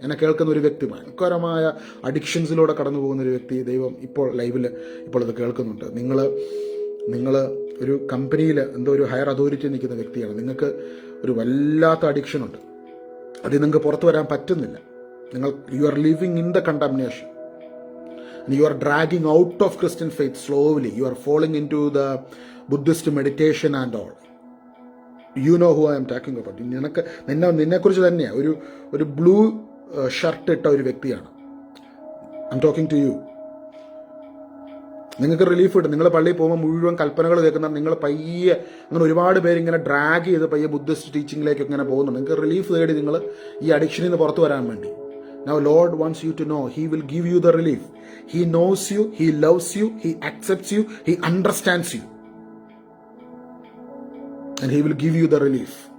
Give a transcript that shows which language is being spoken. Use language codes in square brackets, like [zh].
[ml] എന്നെ കേൾക്കുന്ന ഒരു വ്യക്തി ഭയങ്കരമായ അഡിക്ഷൻസിലൂടെ കടന്നു പോകുന്ന ഒരു വ്യക്തി ദൈവം ഇപ്പോൾ ലൈവിൽ ഇപ്പോൾ ഇത് കേൾക്കുന്നുണ്ട്. നിങ്ങൾ ഒരു കമ്പനിയിൽ എന്തോ ഒരു ഹയർ അതോറിറ്റി നിൽക്കുന്ന വ്യക്തിയാണ്. നിങ്ങൾക്ക് ഒരു വല്ലാത്ത അഡിക്ഷനുണ്ട്, അതിൽ നിങ്ങൾക്ക് പുറത്തു വരാൻ പറ്റുന്നില്ല. [en] You are living in the condemnation. You are dragging out of Christian faith slowly. You are falling into the Buddhist meditation and all. You know who I am talking about. [ml] നിന്നെക്കുറിച്ച് തന്നെയാണ്. ഒരു ബ്ലൂ ഷർട്ട് ഇട്ട ഒരു വ്യക്തിയാണ്. [en] I am talking to you. [ml] നിങ്ങൾക്ക് relief കിട്ടും. നിങ്ങൾ പള്ളിയിൽ പോകുമ്പോൾ മുഴുവൻ കൽപ്പനകൾ കേൾക്കുന്ന നിങ്ങൾ പയ്യെ അങ്ങനെ ഒരുപാട് പേര് ഇങ്ങനെ ഡ്രാഗ് ചെയ്ത് പയ്യെ ബുദ്ധിസ്റ്റ് ടീച്ചിങ്ങിലേക്ക് ഇങ്ങനെ പോകുന്നുണ്ട്. നിങ്ങൾക്ക് റിലീഫ് തേടി നിങ്ങൾ ഈ അഡിക്ഷനിൽ നിന്ന് പുറത്തു വരാൻ വേണ്ടി. [en] Now Lord wants you to know He will give you the relief. He knows you, He loves you, He accepts you, He understands you. And He will give you the relief.